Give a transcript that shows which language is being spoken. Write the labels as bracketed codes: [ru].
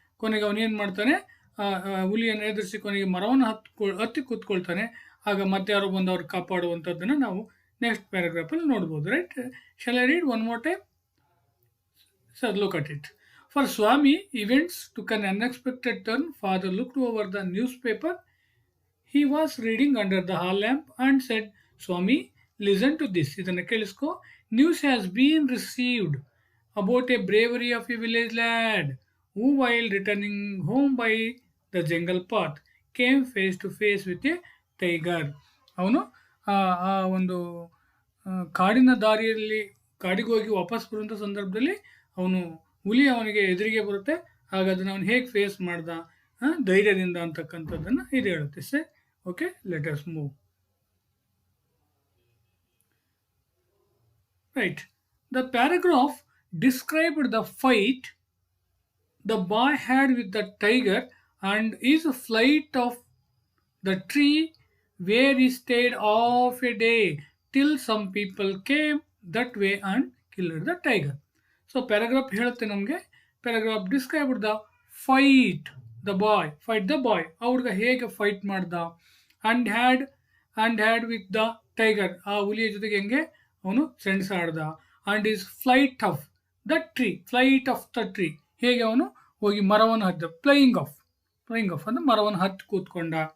[kn] ಕೊನೆಗೆ ಅವನೇನು ಮಾಡ್ತಾನೆ, ಹುಲಿಯನ್ನು ಎದುರಿಸಿ ಕೊನೆಗೆ ಮರವನ್ನು ಹತ್ತಿ ಕೂತ್ಕೊಳ್ತಾನೆ. ಆಗ ಮತ್ತೆ ಯಾರೋ ಬಂದು ಅವ್ರು ಕಾಪಾಡುವಂಥದ್ದನ್ನು ನಾವು ನೆಕ್ಸ್ಟ್ ಪ್ಯಾರಾಗ್ರಾಫಲ್ಲಿ ನೋಡ್ಬೋದು. [en] Right. Shall I read one more time? Sir, look at it. For Swami, events took an unexpected turn. Father looked over the news paper he was reading under the hall lamp and said, Swami, listen to this, [kn] ಇದನ್ನು ಕೇಳಿಸ್ಕೊ. [en] News has been received about a bravery of a village lad who, while returning home by the jungle path, came face to face with a tiger. [kn] ಅವನು ಆ ಒಂದು ಕಾಡಿನ ದಾರಿಯಲ್ಲಿ ಕಾಡಿಗೆ ಹೋಗಿ ವಾಪಸ್ ಬರುವಂಥ ಸಂದರ್ಭದಲ್ಲಿ ಅವನು ಹುಲಿ ಅವನಿಗೆ ಎದುರಿಗೆ ಬರುತ್ತೆ. ಆಗ ಅದನ್ನು ಅವನು ಹೇಗೆ ಫೇಸ್ ಮಾಡ್ದ ಧೈರ್ಯದಿಂದ ಅಂತಕ್ಕಂಥದ್ದನ್ನು ಇದು ಹೇಳುತ್ತೆ. [en] Say okay, let us move. Right. The paragraph described the fight the boy had with the tiger and his flight of the tree where he stayed half a day till some people came that way and killed the tiger. So paragraph [kn] ಹೇಳುತ್ತೆ ನಮಗೆ, [en] paragraph described the fight the boy [kn] ಆ ಹುಡುಗ ಹೇಗೆ fight ಮಾಡ್ದ, [en] and had with the tiger [kn] ಆ ಹುಲಿಯ ಜೊತೆಗೆ ಹೆಂಗೆ ಅವನು ಸೆಣಸಾಡ್ದ, [en] and his flight of the tree [kn] ಹೇಗೆ ಅವನು ಹೋಗಿ ಮರವನ್ನು ಹತ್ತಿದ, [en] flying off [kn] ಅಂದ್ರೆ ಮರವನ್ನು ಹತ್ತಿ ಕೂತ್ಕೊಂಡ.